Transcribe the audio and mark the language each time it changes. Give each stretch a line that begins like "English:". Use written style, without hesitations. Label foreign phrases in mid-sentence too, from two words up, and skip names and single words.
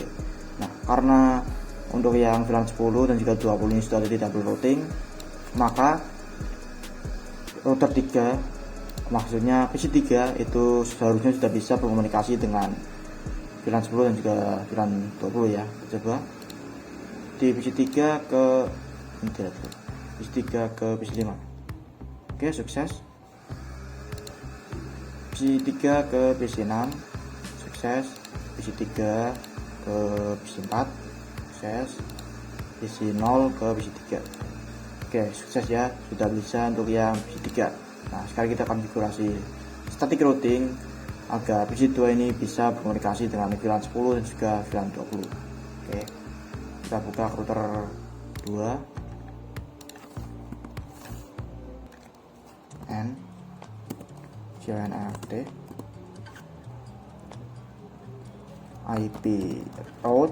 Indonesian: Nah, karena untuk yang VLAN 10 dan juga 20 ini sudah ada di
English: double routing,
Indonesian: maka router 3, maksudnya bisi 3 itu seharusnya sudah bisa berkomunikasi dengan VLAN 10 dan juga VLAN 20 ya. Coba di bisi 3 ke bisi 3 ke bisi 5. Oke, sukses. Bisi 3 ke bisi 6, sukses. Bisi 3 ke bisi 4, sukses. Bisi 0 ke bisi 3. Oke, sukses ya, sudah bisa untuk yang bisi 3. Nah, sekarang kita akan konfigurasi
English: static routing
Indonesian: agar bisi 2 ini bisa berkomunikasi dengan VLAN 10 dan juga VLAN 20. Oke, kita buka router 2 N CNFT
English: IP route.